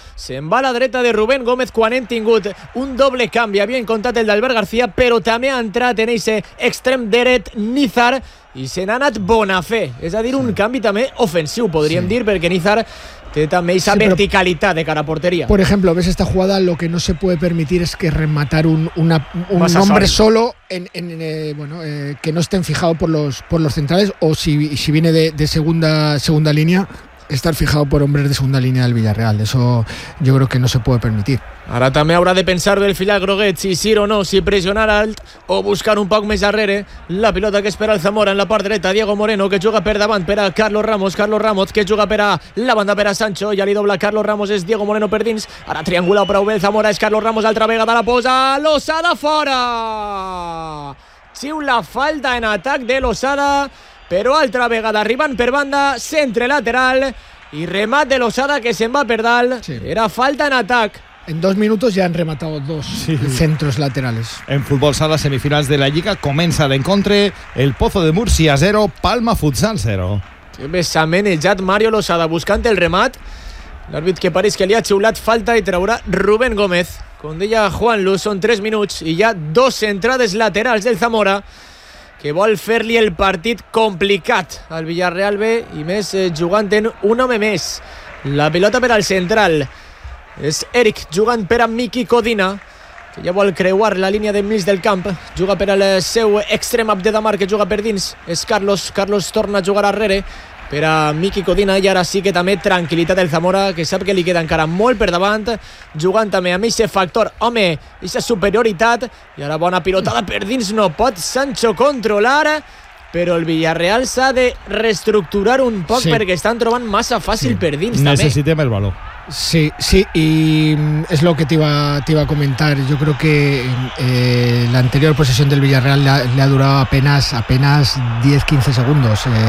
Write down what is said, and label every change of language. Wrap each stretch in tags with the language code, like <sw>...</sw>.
<ca>Se'n va a la dreta de Rubén Gómez quan hem tingut un doble canvi. Havien comptat el d'Albert García, però també ha entrat en ese extrem dret Nizar. I se n'ha anat Bonafé. És a dir, un canvi també ofensiu, podríem dir, perquè Nizar... també esa verticalitat de cara a porteria.</ca> <es>Por ejemplo, ves esta jugada, lo que no se puede permitir es que rematar un hombre solo que no estén fijado por los centrales, o si viene de segunda línea, estar fijado por hombres de segunda línea del Villarreal. Eso yo creo que no se puede permitir.</es> <ca>Ara també haurà de pensar del filial Groguet si sí o no, si pressionar alt o buscar un poc més darrere. La pilota que espera el Zamora en la part dreta, Diego Moreno, que juga per davant per a Carlos Ramos, que juga per a la banda per a Sancho. Ja li dobla Carlos Ramos, és Diego Moreno per dins. Ara triangula prou bé el Zamora, és Carlos Ramos, altra vegada la posa, Losada fora! Xiu la falta en atac de Losada, però altra vegada arribant per banda, centre lateral i remat de Losada que se'n va per dalt. Sí. Era falta en atac.</ca> <es>En 2 minutos ya han rematado 2 sí. Centros laterales.</es> <ca>En futbol sala, semifinals de la Lliga, comença l'encontre. El Pozo de Murcia 0, Palma Futsal 0. Que bé s'ha manejat Mario Losada buscant el remat. L'àrbit que pareix que li ha xiulat falta i traurà Rubén Gómez. Com deia Juanlu, són 3 minuts i hi ha 2 entrades laterals del Zamora, que vol fer-li el partit complicat al Villarreal B, i més jugant en un home més. La pilota per al central. És Eric jugant per a Miki Codina, que ja vol creuar la línia de mig del camp. Juga per al seu extrem Abde Damar, que juga per dins. És Carlos torna a jugar arrere per a Miki Codina. I ara sí que també tranquil·litat el Zamora, que sap que li queda encara molt per davant, jugant també amb aquest factor home, aquesta superioritat. I ara bona pilotada per dins, no pot Sancho controlar, però el Villarreal s'ha de reestructurar un poc, sí, perquè estan trobant massa fàcil, sí, per dins. Necessitem també el valor.</ca> <es>Sí, sí, y es lo que te iba a comentar. Yo creo que la anterior posesión del Villarreal le ha durado apenas 10-15 segundos.</es>